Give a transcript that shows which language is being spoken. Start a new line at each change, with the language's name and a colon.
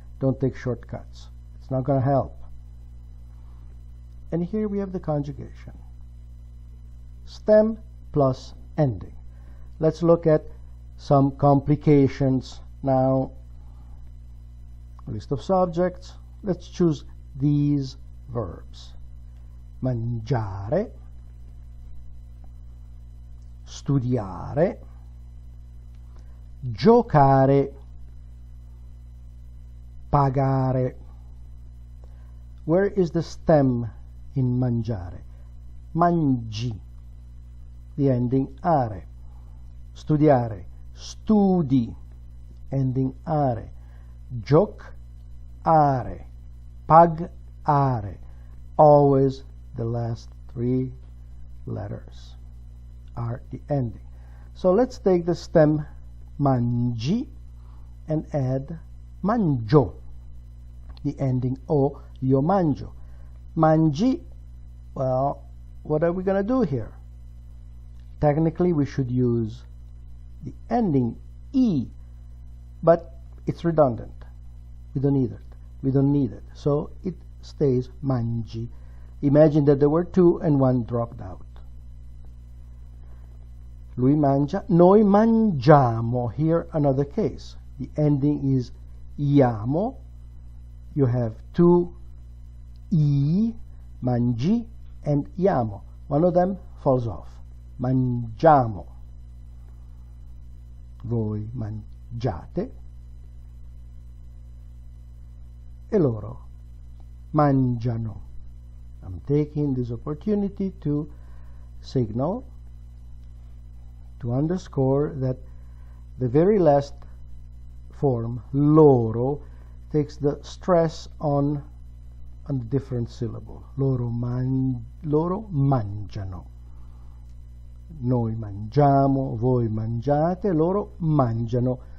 English: Don't take shortcuts. It's not going to help. And here we have the conjugation. Stem plus ending. Let's look at some complications now. List of subjects. Let's choose these verbs.
Italian: Mangiare, studiare, giocare, pagare.
English: Where is the stem in mangiare? Mangi. The ending are. Studiare, studi, ending are.
Italian: Giocare, pagare.
English: Always the last 3 letters are the ending. So let's take the stem mangi and add mangio. The ending o,
Italian: io mangio.
English: Mangi, well, what are we going to do here? Technically, we should use the ending e, but it's redundant. We don't need it. We don't need it. So it stays mangi. Imagine that there were 2 and 1 dropped out.
Italian: Lui mangia, noi mangiamo.
English: Here another case. The ending is iamo. You have 2 i, mangi, and iamo. One of them falls off. Mangiamo.
Italian: Voi mangiate. E loro mangiano.
English: I'm taking this opportunity to signal, to underscore that the very last form, loro, takes the stress on a different syllable.
Italian: Loro mangiano. Noi mangiamo, voi mangiate, loro mangiano.